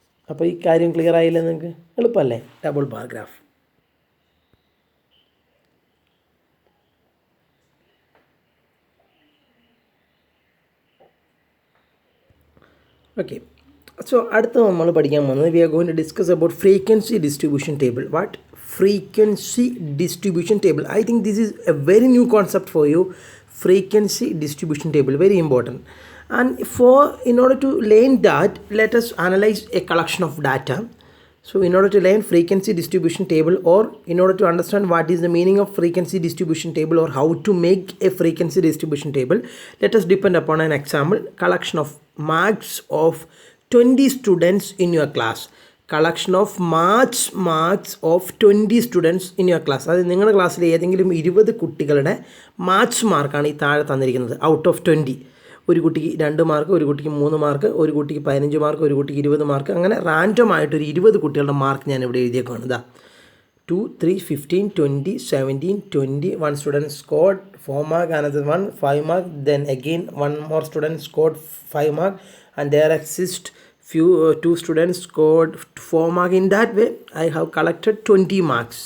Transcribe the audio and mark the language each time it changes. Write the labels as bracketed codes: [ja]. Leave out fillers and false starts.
[ml] അപ്പോൾ ഈ കാര്യം ക്ലിയർ ആയില്ലേ നിങ്ങൾക്ക്? എളുപ്പമല്ലേ, double bar graph. [en] okay, so [ml] അടുത്ത നമ്മൾ പഠിക്കാൻ പോകുന്നത് [en] We are going to discuss about frequency distribution table. What frequency distribution table? I think this is a very new concept for you. Frequency distribution table, very important. And in order to learn that, let us analyze a collection of data. So in order to learn frequency distribution table, or in order to understand what is the meaning of frequency distribution table or how to make a frequency distribution table, let us depend upon an example. Collection of marks of 20 students in your class. Collection of marks of 20 students in your class. [ml] അതായത് നിങ്ങളുടെ ക്ലാസ്സിൽ ഏതെങ്കിലും 20 കുട്ടികളുടെ marks മാർക്കാണ് ഈ താഴെ തന്നിരിക്കുന്നത്. Out of 20, ഒരു കുട്ടിക്ക് 2 മാർക്ക്, ഒരു കുട്ടിക്ക് 3 മാർക്ക്, ഒരു കുട്ടിക്ക് 15 മാർക്ക്, ഒരു കുട്ടിക്ക് 20 മാർക്ക്, അങ്ങനെ റാൻഡം ആയിട്ടൊരു 20 കുട്ടികളുടെ മാർക്ക് ഞാൻ ഇവിടെ എഴുതിയേക്കാണ്. 2, 3, 15, 20, 17, 20. [en] 1 student scored 4 mark, another one 5 mark, then again 1 more student scored 5 mark, and there exist 2 students scored 4 mark. In that way I have collected 20 marks.